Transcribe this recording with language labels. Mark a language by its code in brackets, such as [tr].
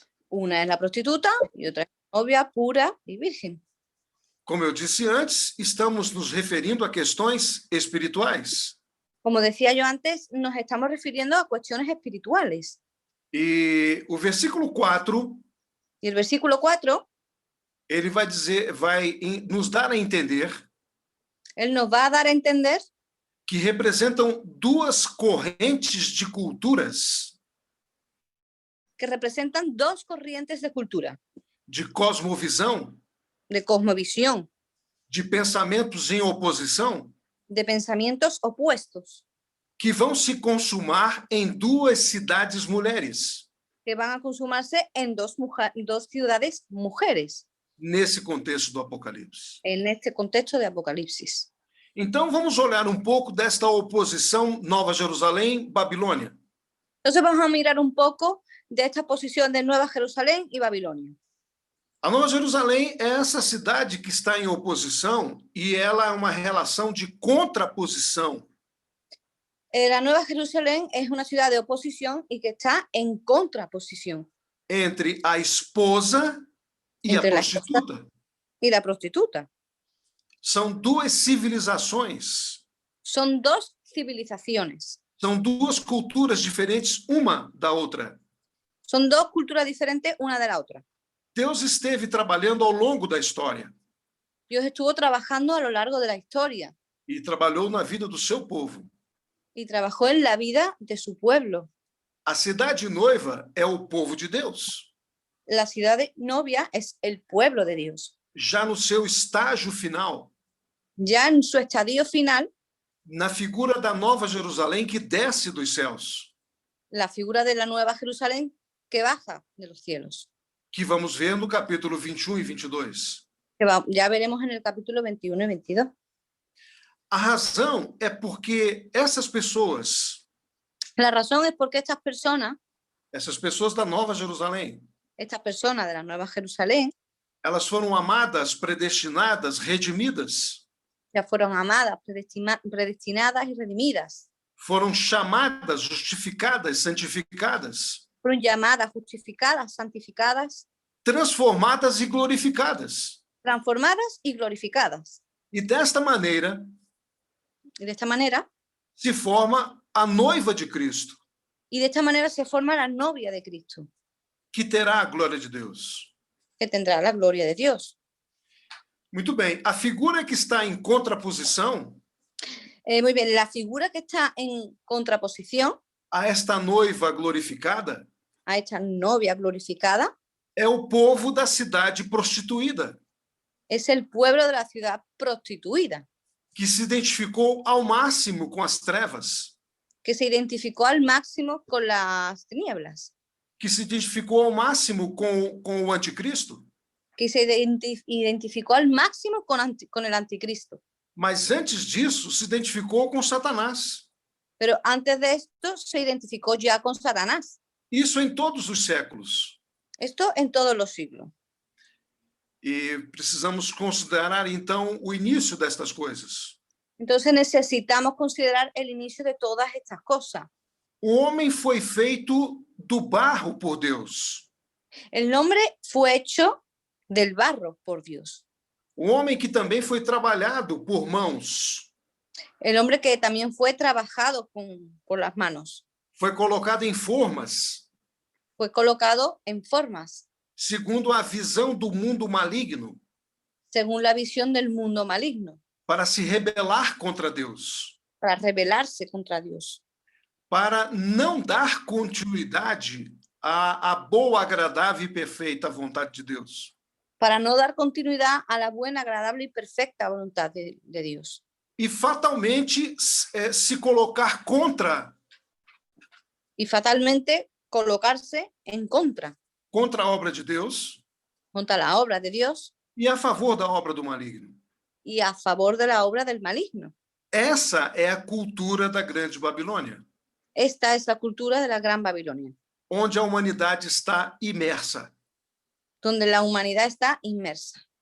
[es] Una es la prostituta y otra es novia pura y virgen. [pt] Como eu disse antes, estamos nos referindo a questões espirituais. [es] Como decía yo antes, nos estamos refiriendo a cuestiones espirituales. [pt] E o versículo 4, [es] Y el versículo 4, [pt] ele vai nos dar a entender [es] él nos va a dar a entender [pt] que representam duas correntes de culturas, [es] que representan dos corrientes de cultura, [pt] de cosmovisão, [es] de cosmovisión, [pt] de pensamentos em oposição, [es] de pensamientos opuestos, [pt] que vão se consumar em duas cidades mulheres, [es] que van a consumarse en dos ciudades mujeres, [pt] nesse contexto do Apocalipse. [es] en este contexto de Apocalipsis. [pt] Então, vamos olhar um pouco desta oposição Nova Jerusalém-Babilônia. [es] Entonces vamos a mirar un poco de esta posición de Nueva Jerusalén y Babilonia. [pt] A Nova Jerusalém é essa cidade que está em oposição e ela é uma relação de contraposição [es] La Nueva Jerusalén es una ciudad de oposición y que está en contraposición [pt] entre a esposa e a [es] Entre la [pt] prostituta. [es] y la prostituta. [pt] São duas civilizações, [es] Son dos civilizaciones, [pt] são duas culturas diferentes uma da outra. [es] son dos culturas diferentes una de la otra. [pt] Deus esteve trabalhando ao longo da história [es] Dios estuvo trabajando a lo largo de la historia [pt] e trabalhou na vida do seu povo. [es] y trabajó en la vida de su pueblo. [pt] A cidade noiva é o povo de Deus, [es] La ciudad de novia es el pueblo de Dios. [pt] já no seu estágio final, [es] Ya en su estadio final, [pt] na figura da Nova Jerusalém que desce dos céus, [es] la figura de la Nueva Jerusalén que baja de los cielos. [pt] que vamos ver no capítulo 21 e 22. [es] Ya veremos en el capítulo 21 y 22. [pt] A razão é porque essas pessoas [es] La razón es porque estas personas [pt] da Nova Jerusalém, [es] de la Nueva Jerusalén, [pt] elas foram amadas, predestinadas, redimidas, [es] ya fueron amadas, predestinadas y redimidas. [pt] foram chamadas, justificadas, santificadas, [es] Fueron llamadas, justificadas, santificadas, [pt] transformadas e glorificadas. [es] transformadas y glorificadas. [pt] E desta maneira [es] Y de esta manera, [pt] se forma a noiva de Cristo, [es] se forma la novia de Cristo, [pt] que terá a glória de Deus. [es] que tendrá la gloria de Dios. [pt] Muito bem, a figura que está em contraposição [es] Muy bien, la figura que está en contraposición [pt] a esta noiva glorificada [es] a esta novia glorificada [pt] é o povo da cidade prostituída, [es] es el pueblo de la ciudad prostituida, [pt] que se identificou ao máximo com as trevas, [es] que se identificó al máximo con las tinieblas, [pt] que se identificou ao máximo com o anticristo. [es] que se identificó al máximo con el anticristo. [pt] Mas antes disso, se identificou com Satanás. [es] Pero antes de esto se identificó ya con Satanás. [pt] Isso em todos os séculos. [es] Esto en todos los siglos. [pt] E precisamos considerar, então, o início destas coisas. [es] Entonces necesitamos considerar el inicio de todas estas cosas. [pt] O homem foi feito do barro por Deus. [es] El hombre fue hecho del barro por Dios. [pt] O homem que também foi trabalhado por mãos. [es] El hombre que también fue trabajado por las manos. [pt] Foi colocado em formas. [es] Fue colocado en formas. [pt] Segundo a visão do mundo maligno. [es] Según la visión del mundo maligno. [pt] Para se rebelar contra Deus. [es] Para rebelarse contra Dios. [pt] Para não dar continuidade à boa, agradável e perfeita vontade de Deus. [es] para no dar continuidad a la buena, agradable y perfecta voluntad de Dios. [pt] E fatalmente se colocar contra [es] Y fatalmente colocarse en contra [pt] a obra de Deus [es] contra la obra de Dios [pt] e a favor da obra do maligno. [es] y a favor de la obra del maligno. [pt] Essa é a cultura da Grande Babilônia, [es] Esta es la cultura de la Gran Babilonia, [pt] onde a humanidade está imersa. [es] donde la humanidad está inmersa.